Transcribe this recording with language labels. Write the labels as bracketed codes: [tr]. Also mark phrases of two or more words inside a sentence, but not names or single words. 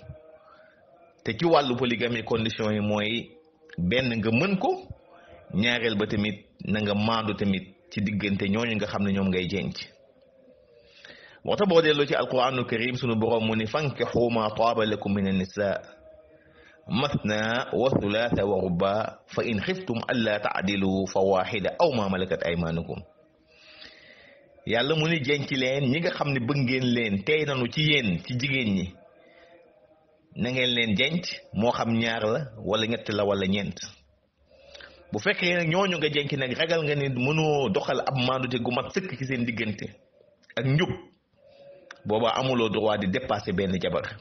[wo] te ci wàllu polygamie conditions yi mooy benn nga mën ko, ñaareel ba tamit na nga maandu tamit ci diggante ñooñu nga xam ne ñoom ngay jenc. moo tax boo delloo ci [ar] القرآن الكريم [wo] sunu borom mu ni [ar] فانكحوا ما طاب لكم من النساء مثنى وثلاث ورباع فإن خفتم ألا تعدلوا فواحدة أو ما ملكت أيمانكم. [wo] yàlla mu ni jenc leen ñi nga xam ne bëgg ngeen leen, tey nanu ci yéen ci jigéen ñi, na ngeen leen jenc, moo xam ñaar la wala ñett la wala ñeent. bu fekkee nag ñooñu nga jenc nag ragal nga ni mënoo doxal ab maandute gu mat sëkk ci seen diggante ak njub, booba amuloo droit di dépasser benn jabar.